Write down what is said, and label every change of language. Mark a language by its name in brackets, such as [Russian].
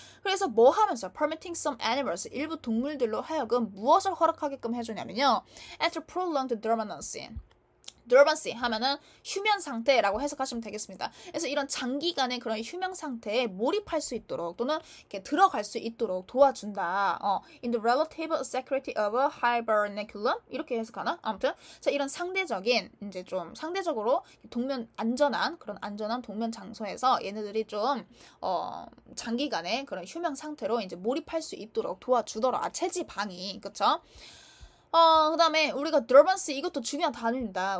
[Korean] 그래서 뭐 하면서 permitting some animals, 일부 동물들로 하여금 무엇을 허락하게끔 해주냐면요. [English] After prolonged dormancy. [Korean] dormancy 하면은 휴면 상태라고 해석하시면 되겠습니다. 그래서 이런 장기간의 그런 휴면 상태에 몰입할 수 있도록 또는 이렇게 들어갈 수 있도록 도와준다. [English] In the relative security of a hibernaculum 이렇게 해석하나? [Korean] 아무튼 자 이런 상대적인 이제 좀 상대적으로 동면 안전한 그런 안전한 동면 장소에서 얘네들이 좀 장기간의 그런 휴면 상태로 이제 몰입할 수 있도록 도와주더라. 체지방이 그쵸? 그 다음에 우리가 dormancy 이것도 중요한 단어입니다.